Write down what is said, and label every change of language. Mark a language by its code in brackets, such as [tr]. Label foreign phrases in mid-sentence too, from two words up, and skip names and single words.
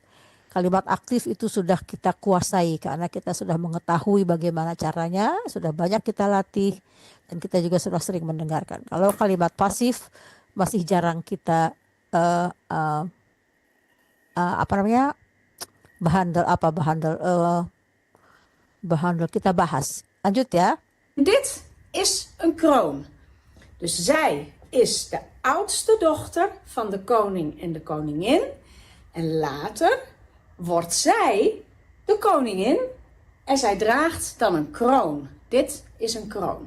[id] Kalimat aktif itu sudah kita kuasai karena kita sudah mengetahui bagaimana caranya, sudah banyak kita latih, dan kita juga sudah sering mendengarkan. Kalau kalimat pasif masih jarang kita behandel kita bahas. Lanjut ya. [nl] Dit is een kroon. Dus zij is de oudste dochter van de koning en de koningin. En later wordt zij de koningin en zij draagt dan een kroon. Dit is een kroon.